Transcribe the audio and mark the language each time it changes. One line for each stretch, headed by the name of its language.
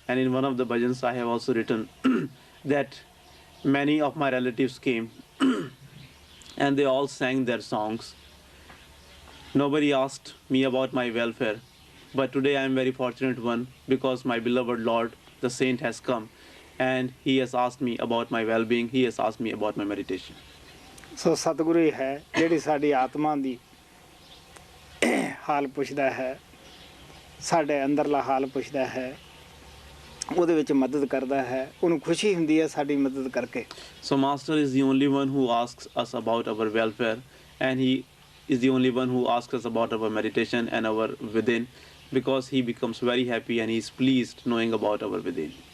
English: And in one of the bhajans I have also written that many of my relatives came and they all sang their songs. Nobody asked me about my welfare. But today I am very fortunate one, because my beloved Lord, the Saint, has come and he has asked me about my well-being. He has asked me about my meditation.
Punjabi: ਸੋ ਸਤਿਗੁਰੂ ਹੀ ਹੈ ਜਿਹੜੀ ਸਾਡੀ ਆਤਮਾ ਦੀ ਹਾਲ ਪੁੱਛਦਾ ਹੈ, ਸਾਡੇ ਅੰਦਰਲਾ ਹਾਲ ਪੁੱਛਦਾ ਹੈ, ਉਹਦੇ ਵਿੱਚ ਮਦਦ ਕਰਦਾ ਹੈ। ਉਹਨੂੰ ਖੁਸ਼ੀ ਹੁੰਦੀ ਹੈ ਸਾਡੀ ਮਦਦ ਕਰਕੇ।
English: So Master is the only one who asks us about our welfare, and he is the only one who asks us about our meditation and our within, because he becomes very happy and he is pleased knowing about our within.